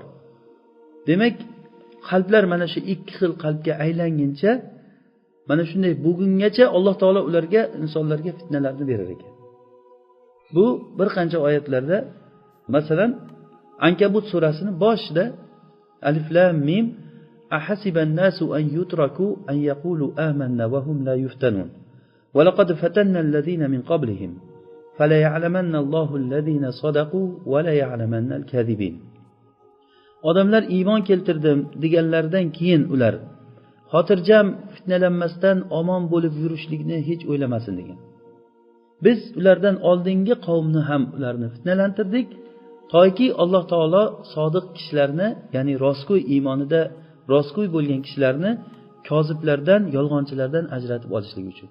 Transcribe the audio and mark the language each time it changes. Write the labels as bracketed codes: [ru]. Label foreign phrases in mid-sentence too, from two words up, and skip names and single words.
[uz] Demak, qalblar mana shu ikki xil qalbga aylanguncha, mana shunday bugungacha Alloh taolo ularga, insonlarga fitnalarni berar ekan. Bu bir qancha oyatlarda, masalan, Ankabut surasining boshida [ar] الم أحسب الناس أن يتركوا أن يقولوا آمنا وهم لا يفتنون ولقد فتنا الذين من قبلهم فليعلمن الله الذين صدقوا وليعلمن الكاذبين. [uz] Odamlar iymon keltirdim deganlaridan keyin ular xotirjam fitnalanmasdan omon bo'lib yurishlikni hech o'ylamasin degan. Biz ulardan oldingi qavmni ham ularni fitnalantirdik, toki Alloh taolo sodiq kishilarni, ya'ni rostgo'y iymonida rostgo'y bo'lgan kishilarni koziblardan, yolg'onchilardan ajratib olishlik uchun.